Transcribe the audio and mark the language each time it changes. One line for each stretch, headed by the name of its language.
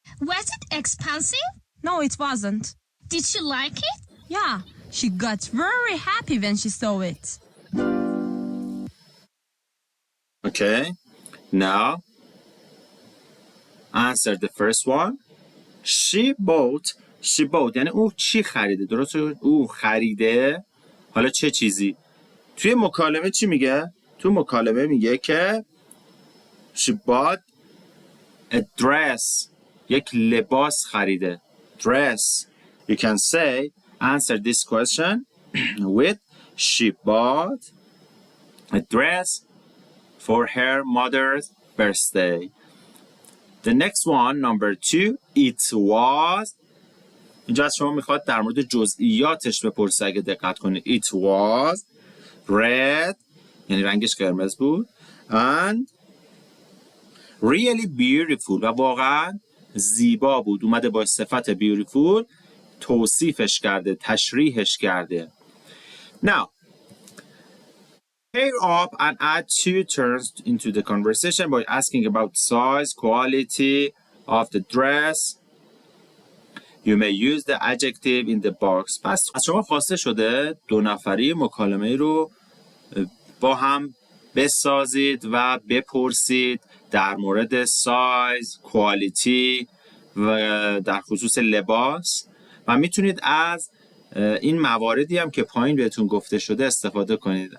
English: Was it expensive? No, it wasn't. Did she like it? Yeah, she got very happy when she saw it. Okay, now answer the first one. She bought
Persian: یعنی او چی خریده؟ درسته؟ او خریده. حالا چه چیزی؟ توی مکالمه چی میگه؟ تو مکالمه میگه که
English: she bought a dress.
Persian: یک لباس خریده. Dress.
English: You can say, answer this question with she bought a dress for her mother's birthday. The next one, number 2, it was.
Persian: اینجا از شما میخواد در مورد جزئیاتش بپرسه اگه دقت کنید.
English: It was red،
Persian: یعنی رنگش قرمز بود.
English: And really beautiful،
Persian: و واقعا زیبا بود. اومده با صفت beautiful توصیفش کرده، تشریحش کرده.
English: Now, pair up and add 2 terms into the conversation by asking about size, quality of the dress. You may use the adjective in the box.
Persian: پس از شما خواسته شده 2 نفری مکالمه رو با هم بسازید و بپرسید در مورد سایز، کوالیتی و در خصوص لباس و میتونید از این مواردی هم که پایین بهتون گفته شده استفاده کنید.